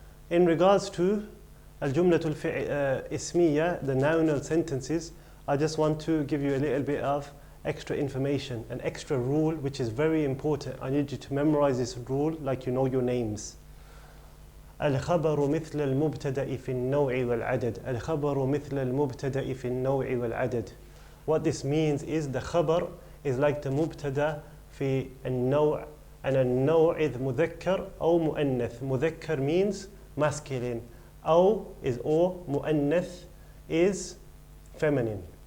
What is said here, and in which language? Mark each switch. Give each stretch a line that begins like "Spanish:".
English: In regards to al-jumlatul ismiyya, the nounal sentences, I just want to give you a little bit of extra information, an extra rule which is very important. I need you to memorize this rule like you know your names.
Arabic: الخبر مثل المبتدأ في النوع والعدد. الخبر مثل المبتدأ في النوع والعدد.
English: What this means is the khabar is like the mubtada
Arabic: في النوع,
English: and النوع is
Arabic: مذكر أو مؤنث.
English: مذكر means masculine, أو is or مؤنث is feminine.